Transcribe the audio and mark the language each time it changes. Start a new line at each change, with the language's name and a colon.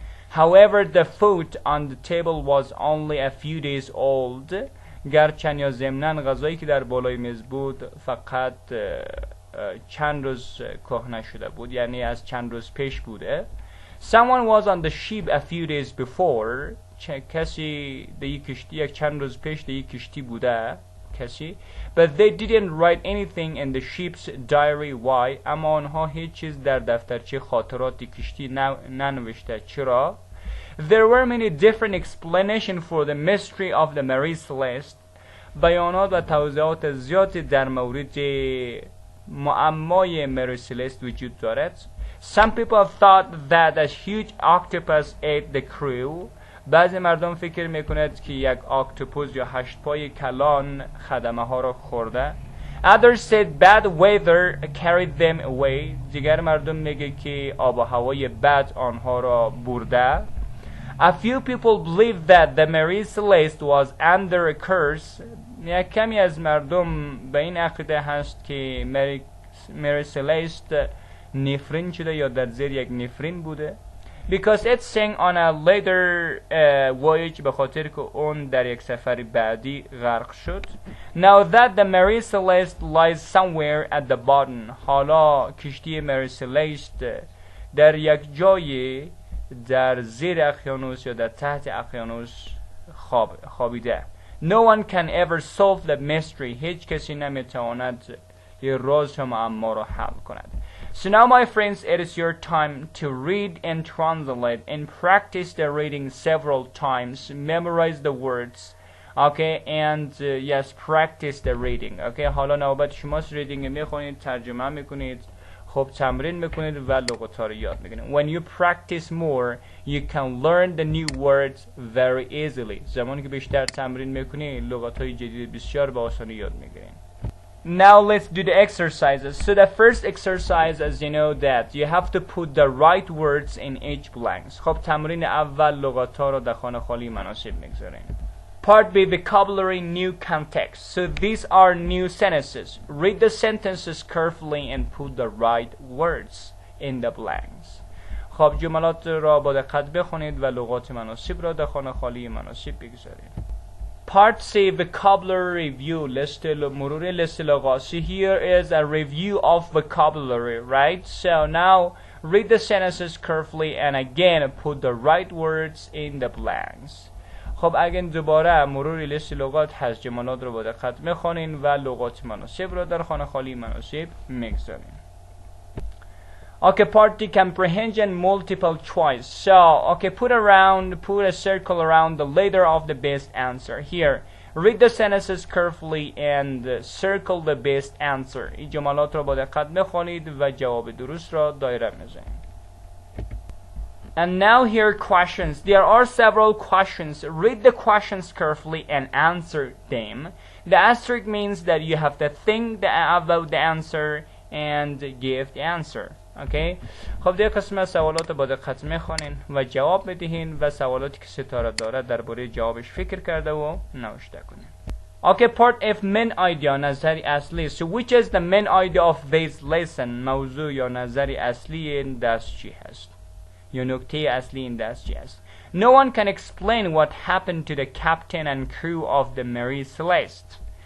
English: However, the food on the table was only a few days old.
Persian: گرچند یا ضمناً غذایی که در بالای میز بود فقط چند روز کهنه شده بود، یعنی از چند روز پیش بوده.
English: Someone was on the ship a few days before.
Persian: کسی یک چند روز پیش در یک کشتی بوده کسی.
English: But they didn't write anything in the ship's diary. Why?
Persian: اما آنها هیچ چیز در دفترچه خاطرات کشتی ننوشته. چرا؟
English: There were many different explanations for the mystery of the Mary Celeste.
Persian: بیانات و توضیحات زیادی در مورد معمای مری سلست وجود دارد.
English: Some people thought that a huge octopus ate the crew.
Persian: بعضی مردم فکر میکند که یک اکتوپوس یا 8 پای کلان خدمه ها را خورده.
English: Others said bad weather carried them away.
Persian: دیگر مردم میگه که آب و هوای بد آنها را برده.
English: A few people believed that the Mary Celeste was under a curse.
Persian: یک کمی از مردم به این عقیده هست که مری سلست نفرین شده یا در زیر یک نفرین بوده.
English: Because it sank on a later voyage،
Persian: به خاطر که اون در یک سفر بعدی غرق شد.
English: Now that the Mary Celeste lies somewhere at the bottom.
Persian: حالا کشتی مری سلست در یک جای در زیر اقیانوس یا در تحت اقیانوس خوابیده.
English: No one can ever solve the mystery.
Persian: هیچ کسی نمیتواند یه راز معما را حل کند.
English: So now my friends, it is your time to read and translate and practice the reading several times. Memorize the words. Okay, and yes, practice the reading. Okay,
Persian: حالا نوبت شماست. ریدینگ میخونید، ترجمه میکنید، خب تمرین میکنید و لغات ها رو یاد میگیرید.
English: When you practice more you can learn the new words very easily.
Persian: زمانی که بیشتر تمرین میکنید لغات های جدید بسیار با آسانی یاد میگیرید.
English: Now let's do the exercises. So the first exercise, as you know, that you have to put the right words in each blanks.
Persian: خب تمرین اول لغات ها رو در خانه خالی مناسب میگذاریم.
English: Part B, vocabulary, new context. So these are new sentences. Read the sentences carefully and put the right words in the blanks.
Persian: خب جملات را با دقت بخونید و لغات مناسب را در خانه خالی مناسب بگذارید.
English: Part C, vocabulary review.
Persian: مرور لیست لغات.
English: So here is a review of vocabulary, right? So now read the sentences carefully and again put the right words in the blanks.
Persian: خب اگه دوباره مرور لیست لغات هست جملات رو با دقت میخونین و لغات مناسب رو در خانه خالی مناسب میگذارین.
English: Okay, part D, comprehension multiple choice. So, okay, put a circle around the letter of the best answer. Here, read the sentences carefully and circle the best answer.
Persian: این جملات رو با دقت بخونید و جواب درست را دایره بزنید.
English: And now here questions. There are several questions. Read the questions carefully and answer them. The asterisk means that you have to think about the answer and give the answer. Okay.
Persian: خب در قسمت سوالات با دقت میخوانین و جواب بدهین و سوالاتی که ستاره داره درباره جوابش فکر کرده و نوشته کنین.
English: Okay, part F, main idea,
Persian: نظری اصلی.
English: So which is the main idea of this lesson?
Persian: موضوع یا نظری اصلی این درس چی هست؟ یا نکته اصلی این درس چی هست؟
English: No one can explain what happened to the captain and crew of the Marie Celeste.